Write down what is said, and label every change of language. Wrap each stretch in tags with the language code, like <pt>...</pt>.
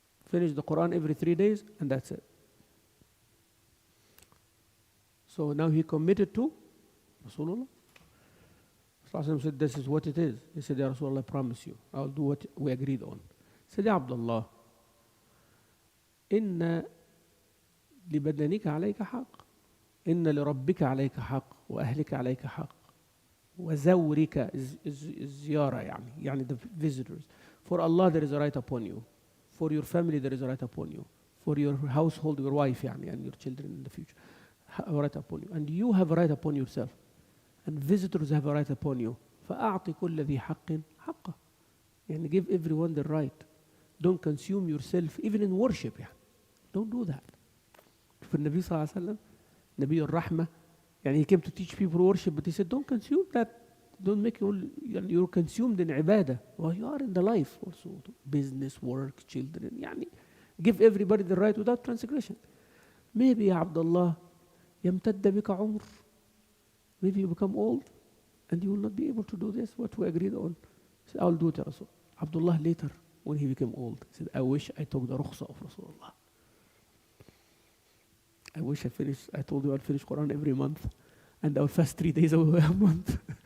<en>Finish the Quran every 3 days and that's it. So now he committed to Rasulullah. Rasulullah said, this is what it is. He said, Ya Rasulullah, I promise you, I'll do what we agreed on. He said,</en> <ar>Ya Abdullah, إن لبدنك عليك حق إن لربك عليك حق وأهلك عليك حق وزورك الزيارة يعني</ar> <en>the visitors. For Allah there is a right upon you. For your family there is a right upon you. For your household, your wife يعني, and your children in the future, have a right upon you. And you have a right upon yourself. And visitors have a right upon you.</en> <ar>فأعطي كل ذي حق حقه.</ar> <en>يعني give everyone the right. Don't consume yourself even in worship يعني. Don't do that. For Nabi sallallahu alaihi wasallam, Nabi al-Rahmah, يعني he came to teach people worship, but he said, don't consume that. Don't make you're consumed in ibadah. Well, you are in the life also. Business, work, children. يعني give everybody the right without transgression. Maybe</en> <ar>يا عبد الله يمتد بك عمر.</ar> <en>Maybe you become old and you will not be able to do this, what we agreed on. He said, I'll do it, Ya Rasul. Abdullah later, when he became old, he said, I wish I took the rukhsa of Rasulullah. I wish I told you I'll finish Quran every month and I'll fast 3 days a month.</en>